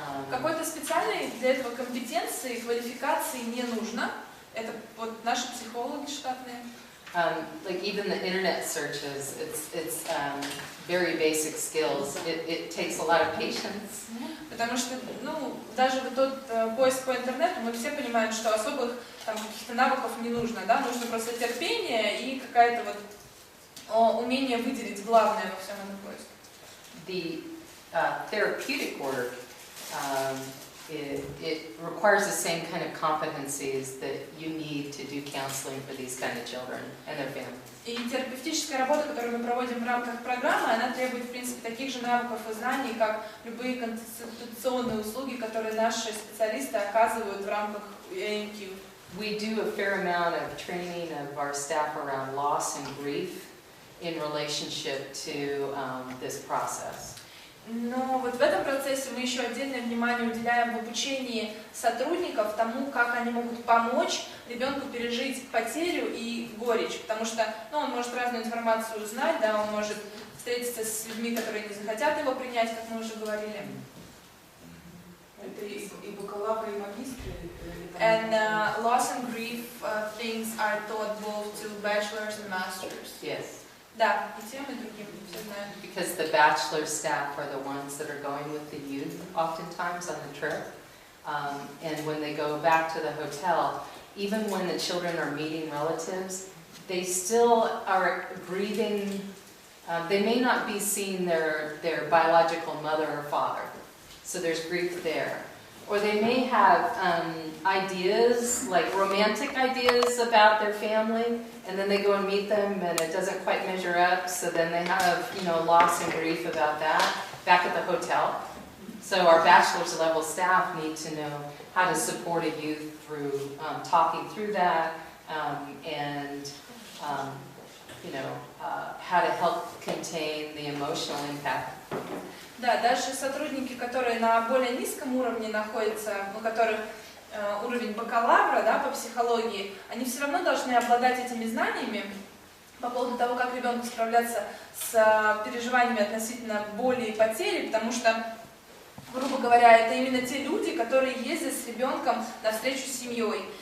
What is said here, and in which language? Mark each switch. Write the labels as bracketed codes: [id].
[ru] Какой-то специальной для этого компетенции, квалификации не нужно. Это вот наши психологи штатные. [en] Like even the internet searches, it's very basic skills. It takes a lot of patience. [ru] Потому что, ну, даже вот тот поиск по интернету, мы все понимаем, что особых там каких-то навыков не нужно, да, нужно просто терпение и какая-то вот умение выделить главное во всем этом поиске. [en] The therapeutic work, it requires the same kind of competencies that you need to do counseling for these kind of children and their families. [ru] И терапевтическая работа, которую мы проводим в рамках программы, она требует, в принципе, таких же навыков и знаний, как любые консультационные услуги, которые наши специалисты оказывают в рамках EMQ. [en] We do a fair amount of training of our staff around loss and grief in relationship to this process. [ru] Но вот в этом процессе мы еще отдельное внимание уделяем в обучении сотрудников тому, как они могут помочь ребенку пережить потерю и горечь, потому что, ну, он может разную информацию узнать, да, он может встретиться с людьми, которые не захотят его принять, как мы уже говорили. Это и бакалавры, и магистры? [en] And loss and grief things are taught both to bachelors and masters. Yes. [ru] Да, и тем, и другим, все знают. [en] Because the bachelor staff are the ones that are going with the youth oftentimes on the trip. And when they go back to the hotel, even when the children are meeting relatives, they still are grieving. They may not be seeing their biological mother or father, so there's grief there. Or they may have ideas, like romantic ideas about their family, and then they go and meet them and it doesn't quite measure up, so then they have, you know, loss and grief about that back at the hotel. So our bachelor's level staff need to know how to support a youth through talking through that and you know, how to help contain the emotional impact. [ru] Да, даже сотрудники, которые на более низком уровне находятся, у которых уровень бакалавра, да, по психологии, они все равно должны обладать этими знаниями по поводу того, как ребенку справляться с переживаниями относительно боли и потери, потому что, грубо говоря, это именно те люди, которые ездят с ребенком на встречу с семьей.